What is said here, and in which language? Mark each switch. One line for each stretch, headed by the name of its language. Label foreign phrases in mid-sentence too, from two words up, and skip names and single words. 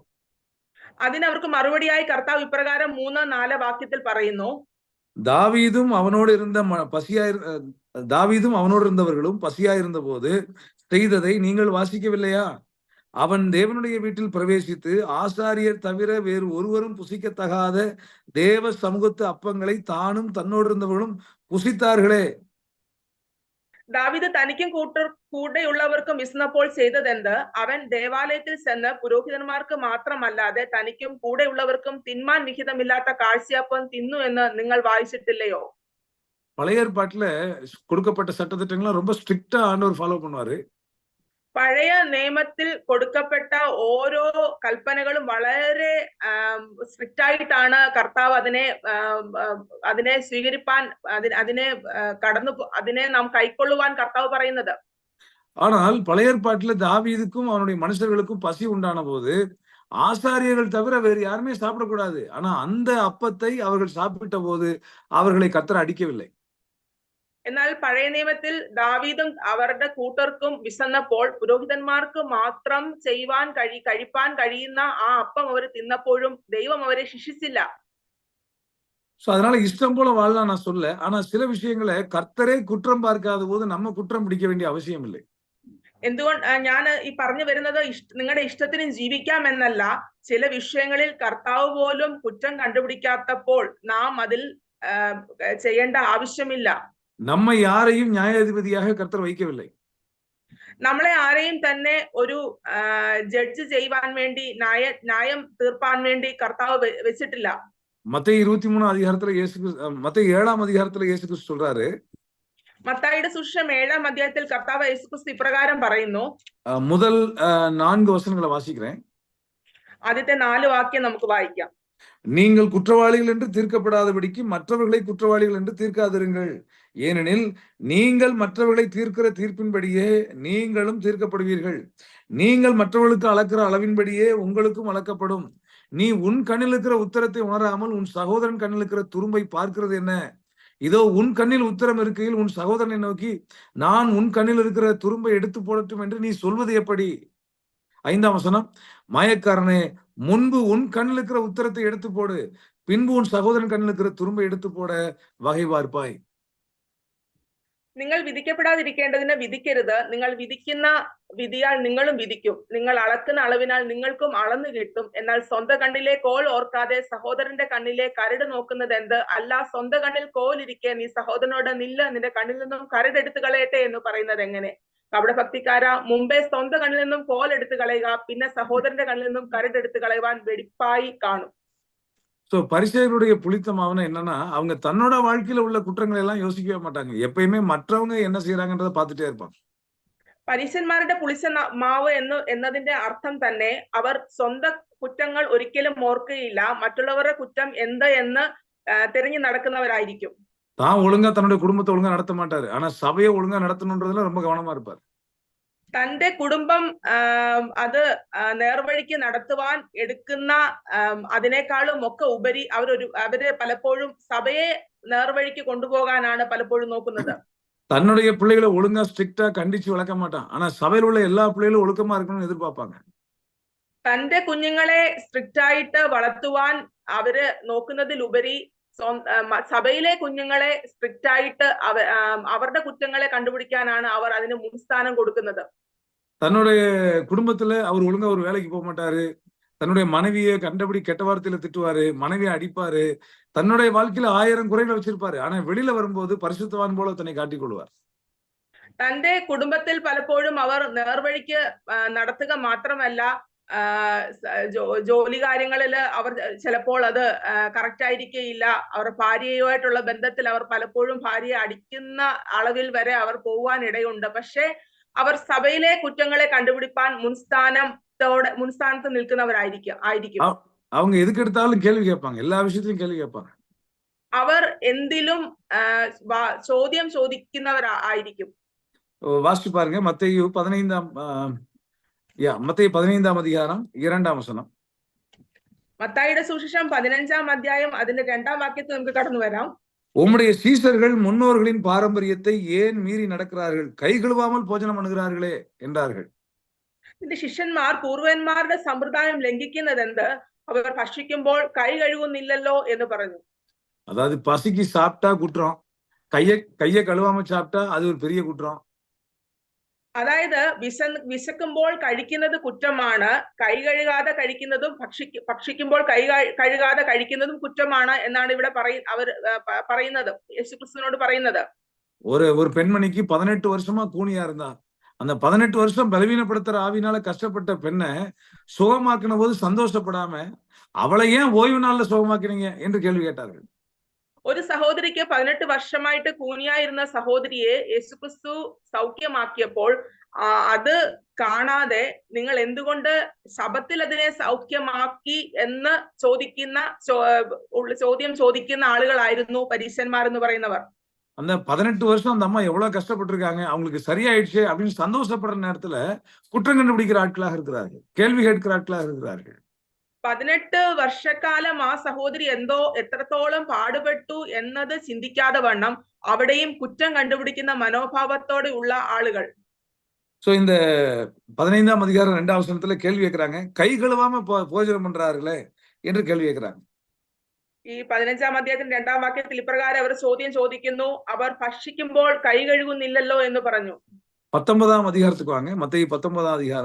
Malayalam: അതിന് അവർക്ക് മറുപടിയായി കർത്താവ് ഇപ്രകാരം 3-4 വാക്യത്തിൽ പറയുന്നു,
Tamil: தாவீதும் அவனோடு இருந்த தாவீதும் அவனோடு இருந்தவர்களும் பசியாயிருந்த போது செய்ததை நீங்கள் வாசிக்கவில்லையா? அவன் தேவனுடைய வீட்டில் பிரவேசித்து ஆசாரியர் தவிர வேறு ஒருவரும் புசிக்கத்தகாத தேவ சமூகத்து அப்பங்களை தானும் தன்னோடு இருந்தவர்களும் புசித்தார்களே.
Malayalam: ദാവീദ് തനിക്കും കൂടെയുള്ളവർക്കും വിശന്നപ്പോൾ ചെയ്തതെന്ത്? അവൻ ദേവാലയത്തിൽ ചെന്ന് പുരോഹിതന്മാർക്ക് മാത്രമല്ലാതെ തനിക്കും കൂടെയുള്ളവർക്കും തിന്മാൻ വിഹിതമില്ലാത്ത കാഴ്ചയപ്പം തിന്നു എന്ന് നിങ്ങൾ വായിച്ചിട്ടില്ലയോ?
Tamil: பழைய ஏற்பாட்டுல கொடுக்கப்பட்ட சட்டத்திட்டங்களை ரொம்ப ஸ்ட்ரிக்டா ஆண்டவர் ஃபாலோ பண்ணுவாரு.
Malayalam: പഴയ നിയമത്തിൽ കൊടുക്കപ്പെട്ട ഓരോ കൽപ്പനകളും വളരെ സ്ട്രിക്റ്റ് ആയിട്ടാണ് കർത്താവ് അതിനെ സ്വീകരിപ്പാൻ അതിനെ നാം കൈക്കൊള്ളുവാൻ കർത്താവ് പറയുന്നത്.
Tamil: ஆனால் பழைய ஏற்பாட்டுல தாவீதுக்கும் அவனுடைய மனுஷர்களுக்கும் பசி உண்டான போது ஆசாரியர்கள் தவிர வேறு யாருமே சாப்பிடக்கூடாது. ஆனா அந்த அப்பத்தை அவர்கள் சாப்பிட்ட போது அவர்களை கர்த்தர் அடிக்கவில்லை.
Malayalam: എന്നാൽ പഴയ നിയമത്തിൽ ദാവീദും അവരുടെ കൂട്ടർക്കും വിശന്നപ്പോൾ പുരോഹിതന്മാർക്ക് മാത്രം കഴിപ്പാൻ കഴിയുന്ന ആ അപ്പം അവർ തിന്നപ്പോഴും ദൈവം അവരെ ശിക്ഷിച്ചില്ല.
Tamil: சோ அதனால இஷ்டம் போல வாழலாம் நான் சொல்ல. ஆனா சில விஷயங்களை கர்த்தரே குற்றம் பார்க்காத போது நம்ம குற்றம் பிடிக்க வேண்டிய அவசியம் இல்லை.
Malayalam: എന്തുകൊണ്ട് ഞാൻ ഈ പറഞ്ഞു വരുന്നത് നിങ്ങളുടെ ഇഷ്ടത്തിന് ജീവിക്കാം എന്നല്ല, ചില വിഷയങ്ങളിൽ കർത്താവ് പോലും കുറ്റം കണ്ടുപിടിക്കാത്തപ്പോൾ നാം അതിൽ ചെയ്യേണ്ട ആവശ്യമില്ല.
Tamil: നമ്മை யாரையும் நியாயாதிபதியாக கர்த்தர் வைக்கவில்லை.
Malayalam: നമ്മളെ ആരെയും തന്നെ ഒരു ജഡ്ജ് ചെയ്യുവാൻ വേണ്ടി ന്യായം തീർപ്പാൻ വേണ്ടി കർത്താവ് വെച്ചിട്ടില്ല.
Tamil: மத்தேயு 23 அதிகாரத்துல மத்தேயு 7ஆம் அதிகாரத்துல இயேசு கிறிஸ்து சொல்றாரு,
Malayalam: മത്തായിയുടെ സുവിശേഷം 7-ാം അധ്യായത്തിൽ കർത്താവ് യേശുക്രിസ്തു ഇപ്രകാരം പറയുന്നു.
Tamil: முதல் 4 வசனங்களை வாசிக்கிறேன்.
Malayalam: ആദ്യത്തെ 4 വാക്യം നമുക്ക് വായിക്കാം.
Tamil: நீங்கள் குற்றவாளிகள் என்று தீர்க்கப்படாதபடிக்கு மற்றவர்களை குற்றவாளிகள் என்று தீர்க்காதிருங்கள். ஏனெனில் நீங்கள் மற்றவர்களை தீர்க்கிற தீர்ப்பின்படியே நீங்களும் தீர்க்கப்படுவீர்கள். நீங்கள் மற்றவர்களுக்கு அளக்கிற அளவின்படியே உங்களுக்கும் அளக்கப்படும். நீ உன் கண்ணில் இருக்கிற உத்தரத்தை உணராமல் உன் சகோதரன் கண்ணில் இருக்கிற துரும்பை பார்க்கிறது என்ன? இதோ உன் கண்ணில் உத்தரம் இருக்கையில் உன் சகோதரனை நோக்கி நான் உன் கண்ணில் இருக்கிற துரும்பை எடுத்து போடட்டும் என்று நீ சொல்வது எப்படி? 5ஆம் வசனம், மாயக்காரனே, முன்பு உன் கண்ணில் இருக்கிற உத்தரத்தை எடுத்து போடு, பின்பு உன் சகோதரன் கண்ணில் இருக்கிற துரும்பை எடுத்து போட வகை பார்ப்பாய்.
Malayalam: നിങ്ങൾ വിധിക്കപ്പെടാതിരിക്കേണ്ടതിന് വിധിക്കരുത്. നിങ്ങൾ വിധിക്കുന്ന വിധിയാൽ നിങ്ങളും വിധിക്കും. നിങ്ങൾ അളക്കുന്ന അളവിനാൽ നിങ്ങൾക്കും അളന്നു കിട്ടും. എന്നാൽ സ്വന്തം കണ്ണിലെ കോൽ ഓർക്കാതെ സഹോദരന്റെ കണ്ണിലെ കരട് നോക്കുന്നത് എന്ത്? അല്ല, സ്വന്തം കണ്ണിൽ കോൽ ഇരിക്കെ നീ സഹോദരനോട് നില്ല, നിന്റെ കണ്ണിൽ നിന്നും കരട് എടുത്തു കളയട്ടെ എന്ന് പറയുന്നത് എങ്ങനെ? കപടഭക്തിക്കാര, മുമ്പേ സ്വന്തം കണ്ണിൽ നിന്നും കോൽ എടുത്തു കളയുക, പിന്നെ സഹോദരന്റെ കണ്ണിൽ നിന്നും കരട് എടുത്തു കളയുവാൻ വെടിപ്പായി കാണും.
Tamil: சோ பரிசேயருடைய புளித்தமாவன என்னன்னா, அவங்க தன்னோட வாழ்க்கையில உள்ள குற்றங்களை எல்லாம் யோசிக்கவே மாட்டாங்க. எப்பயுமே மற்றவங்க என்ன செய்யறாங்கன்றத பார்த்துட்டே இருப்பாங்க.
Malayalam: പരീശന്മാരുടെ പുളിച്ച മാവ് എന്നതിന്റെ അർത്ഥം തന്നെ അവർ സ്വന്തം കുറ്റങ്ങൾ ഒരിക്കലും ഓർക്കുകയില്ല, മറ്റുള്ളവരുടെ കുറ്റം എന്ത് എന്ന് തിരഞ്ഞു നടക്കുന്നവരായിരിക്കും.
Tamil: தான் ஒழுங்கா தன்னுடைய குடும்பத்தை ஒழுங்கா நடத்த மாட்டாரு. ஆனா சபையை ஒழுங்கா நடத்தணுன்றதுல ரொம்ப கவனமா இருப்பாரு.
Malayalam: തന്റെ കുടുംബം അത് നേർവഴിക്ക് നടത്തുവാൻ എടുക്കുന്ന അതിനേക്കാളും ഒക്കെ ഉപരി അവര് പലപ്പോഴും സഭയെ നേർവഴിക്ക് കൊണ്ടുപോകാനാണ് പലപ്പോഴും നോക്കുന്നത്.
Tamil: தன்னுடைய பிள்ளைகளை ஒழுங்கா ஸ்ட்ரிக்டா கண்டிச்சு வளர்க்க மாட்டான். ஆனா சபையில் உள்ள எல்லா பிள்ளைகளும் ஒழுக்கமா இருக்கணும்னு எதிர்பார்ப்பாங்க.
Malayalam: തന്റെ കുഞ്ഞുങ്ങളെ സ്ട്രിക്റ്റ് ആയിട്ട് വളർത്തുവാൻ അവര് നോക്കുന്നതിലുപരി സഭയിലെ കുഞ്ഞുങ്ങളെ സ്ട്രിക്റ്റ് ആയിട്ട് അവരുടെ കുറ്റങ്ങളെ കണ്ടുപിടിക്കാനാണ് അവർ അതിന് മുൻസ്ഥാനം കൊടുക്കുന്നത്.
Tamil: தன்னுடைய குடும்பத்துல அவர் ஒழுங்கா ஒரு வேலைக்கு போக மாட்டாரு. தன்னுடைய மனைவியை கண்டபடி கெட்ட வார்த்தையில திட்டுவாரு, மனைவியை அடிப்பாரு, தன்னுடைய வாழ்க்கையில 1000 குறைகளை வச்சிருப்பாரு. ஆனா வெளியில வரும்போது பரிசுத்தவான் போல தன்னை காட்டிக் கொள்வார்.
Malayalam: തന്റെ കുടുംബത്തിൽ പലപ്പോഴും അവർ നേർവഴിക്ക് നടത്തുക മാത്രമല്ല, ജോലി കാര്യങ്ങളിൽ അവർ ചിലപ്പോൾ അത് കറക്റ്റ് ആയിരിക്കുകയില്ല. അവർ ഭാര്യയുമായിട്ടുള്ള ബന്ധത്തിൽ അവർ പലപ്പോഴും ഭാര്യയെ അടിക്കുന്ന അളവിൽ വരെ അവർ പോവാൻ ഇടയുണ്ട്. പക്ഷെ അവർ സഭയിലെ കുറ്റങ്ങളെ കണ്ടുപിടിപ്പാൻ മുൻസ്ഥാനത്ത് നിൽക്കുന്നവരായിരിക്കും.
Tamil: அவங்க எதுக்கு எடுத்தாலும் கேள்வி கேட்பாங்க. எல்லா விஷயத்திலும் கேள்வி கேட்பாங்க.
Malayalam: അവർ എന്തിലും ചോദ്യം ചോദിക്കുന്നവരായിരിക്കും.
Tamil: வாசிச்சு பாருங்க மத்தேயு 15ஆம் மத்தேயு 15ஆம் அதிகாரம் 2ஆம் வசனம்.
Malayalam: മത്തായിയുടെ സുവിശേഷം 15-ാം അധ്യായം അതിന്റെ 2-ാം വാക്യത്തിൽ നമുക്ക് കടന്നു വരാം.
Tamil: உம்முடைய சீசர்கள் முன்னோர்களின் பாரம்பரியத்தை ஏன் மீறி நடக்கிறார்கள், கை கழுவாமல் போஜனம் பண்ணுகிறார்களே என்றார்கள்.
Malayalam: നിന്റെ ശിഷ്യന്മാർ പൂർവന്മാരുടെ സമ്പ്രദായം ലംഘിക്കുന്നത് എന്ത്, അവർ ഭക്ഷിക്കുമ്പോൾ കൈ കഴുകുന്നില്ലല്ലോ എന്ന് പറഞ്ഞു.
Tamil: அதாவது பசிக்கு சாப்பிட்டா குற்றம், கைய கழுவாம சாப்பிட்டா அது ஒரு பெரிய குற்றம்.
Malayalam: അതായത് വിശക്കുമ്പോൾ കഴിക്കുന്നത് കുറ്റമാണ്, കൈ കഴുകാതെ കഴിക്കുന്നതും ഭക്ഷിക്കുമ്പോൾ കൈ കഴുകാതെ കഴിക്കുന്നതും കുറ്റമാണ് എന്നാണ് ഇവിടെ അവർ പറയുന്നത്, യേശുക്രിസ്തുവിനോട് പറയുന്നത്.
Tamil: ஒரு பெண்மணிக்கு 18 வருஷமா கூனியா இருந்தா, அந்த 18 வருஷம் பலவீனப்படுத்துற ஆவினால கஷ்டப்பட்ட பெண்ணை சுகமாக்கின போது சந்தோஷப்படாம அவளை ஏன் ஓய்வு நாள்ல சுகமாக்கினீங்க என்று கேள்வி கேட்டார்கள்.
Malayalam: ഒരു സഹോദരിക്ക് 18 വർഷമായിട്ട് കൂനിയായിരുന്ന സഹോദരിയെ യേശുക്രിസ്തു സൗഖ്യമാക്കിയപ്പോൾ അത് കാണാതെ നിങ്ങൾ എന്തുകൊണ്ട് ശബത്തിൽ അതിനെ സൗഖ്യമാക്കി എന്ന് ചോദ്യം ചോദിക്കുന്ന ആളുകളായിരുന്നു പരീശന്മാർ എന്ന് പറയുന്നവർ.
Tamil: அந்த 18 வருஷம் அந்த அம்மா எவ்வளவு கஷ்டப்பட்டிருக்காங்க, அவங்களுக்கு சரியாயிடுச்சு அப்படின்னு சந்தோஷப்படுற நேரத்துல குற்றம் கண்டுபிடிக்கிற ஆட்களாக இருக்கிறார்கள், கேள்வி கேட்கிற ஆட்களாக இருக்கிறார்கள்.
Malayalam: 18 വർഷക്കാലം ആ സഹോദരി എത്രത്തോളം പാടുപെട്ടു എന്നത് ചിന്തിക്കാതെ വണ്ണം അവിടെയും കുറ്റം കണ്ടുപിടിക്കുന്ന മനോഭാവത്തോടെ ഉള്ള ആളുകൾ.
Tamil: சோ இந்த 15ஆம் அதிகாரம் 2ஆம் வசனத்துல கேள்வி கேட்கிறாங்க, கை கழுவாம போஜனம் பண்றார்களே என்று கேள்வி கேட்கிறாங்க.
Malayalam: ഈ 15-ാം അധ്യായത്തിന്റെ 2-ാം വാക്യത്തിൽ ഇപ്രകാരം അവർ ചോദ്യം ചോദിക്കുന്നു, അവർ ഭക്ഷിക്കുമ്പോൾ കൈ കഴുകുന്നില്ലല്ലോ എന്ന് പറഞ്ഞു.
Tamil: 19ആം அதிகாரத்துக்கு வாங்க, மத்தேயு 19ஆம் அதிகாரம்.